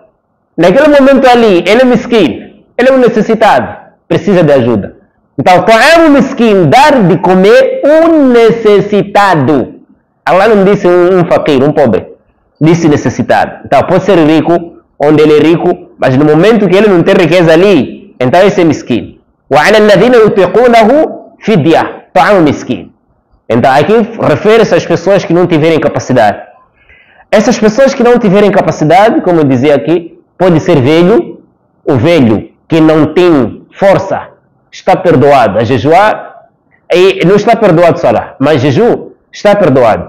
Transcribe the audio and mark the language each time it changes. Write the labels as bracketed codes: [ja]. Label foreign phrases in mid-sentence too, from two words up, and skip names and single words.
[pt] Naquele momento ali, ele é miskin, ele é um necessitado, precisa de ajuda. Então, [ar] طعام مسكين, [pt] dar de comer um necessitado. Allah não disse um faqir, um pobre, disse necessitado. Então, pode ser rico, onde ele é rico, mas no momento que ele não tem riqueza ali, então esse é miskin. [ar] وَعَلَى الَّذِينَ يُطِيقُونَهُ فِدْيَةٌ طَعَامُ مسكين. [pt] Então aqui refere-se às pessoas que não tiverem capacidade. Essas pessoas que não tiverem capacidade, como eu dizia aqui, pode ser velho, o velho que não tem força, está perdoado a jejuar, e não está perdoado só lá, mas jejum está perdoado.